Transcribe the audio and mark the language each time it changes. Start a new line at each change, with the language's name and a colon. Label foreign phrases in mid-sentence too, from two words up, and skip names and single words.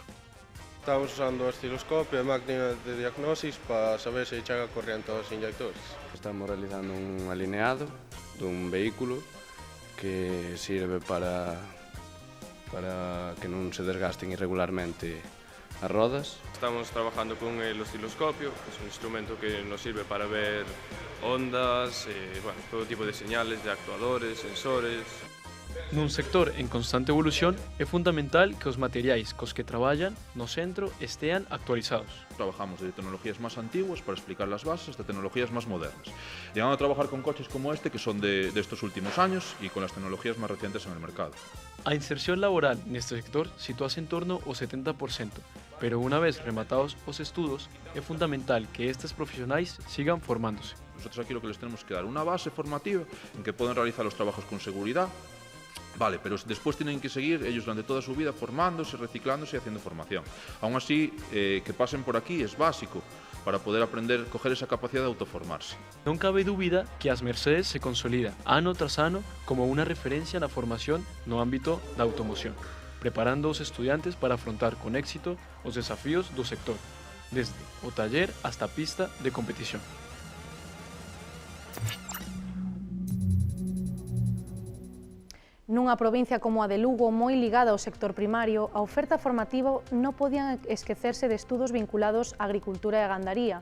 Galician: Estamos usando o osciloscopio e máquina de diagnosis para saber se chega corriente aos inyectores. Estamos realizando un alineado dun vehículo que sirve para que non se desgasten irregularmente as rodas.
Spanish: Estamos trabajando con el osciloscopio, que es un instrumento que nos sirve para ver ondas, todo tipo de señales de actuadores, sensores.
Galician: Nun sector en constante evolución, é fundamental que os materiais cos que traballan no centro estean actualizados.
Spanish: Trabajamos de tecnologías más antiguas para explicar las bases de tecnologías más modernas, llegando a trabajar con coches como este que son de estos últimos años y con las tecnologías más recientes en el mercado.
Galician: A inserción laboral neste sector sitúase en torno ao 70%, pero unha vez rematados os estudos, é fundamental que estes profesionais sigan formándose.
Spanish: Nosotros aquí lo que les tenemos que dar una base formativa en que puedan realizar los trabajos con seguridad. Vale, pero después tienen que seguir ellos durante toda su vida formándose, reciclándose y haciendo formación. Aún así, que pasen por aquí es básico para poder aprender, coger esa capacidad de autoformarse.
Galician: Non cabe dúbida que as Mercedes se consolida ano tras ano como unha referencia na formación no ámbito da automoción, preparando os estudiantes para afrontar con éxito os desafíos do sector, desde o taller hasta a pista de competición. Nunha provincia como a de Lugo, moi ligada ao sector primario, a oferta formativa non podían esquecerse de estudos vinculados á agricultura e a gandaría.